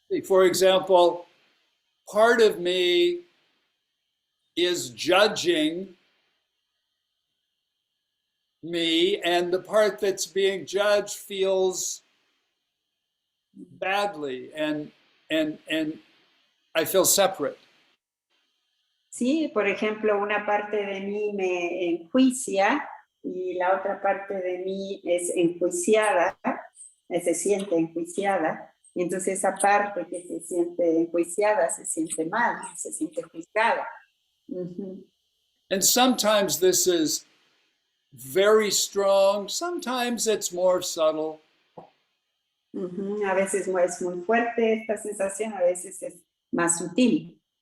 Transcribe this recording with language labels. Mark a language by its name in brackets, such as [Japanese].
[English] For example, part of me is judging me, and the part that's being judged feels badly, and I feel separate. [Spanish] Sí, por ejemplo, una parte de mí me enjuicia y la otra parte de mí es enjuiciada, se siente enjuiciada, y entonces esa parte que se siente enjuiciada se siente mal, se siente juzgada. [English] And sometimes this is very strong, sometimes it's more subtle. [Spanish] A veces es muy fuerte esta sensación, a veces es más sutil.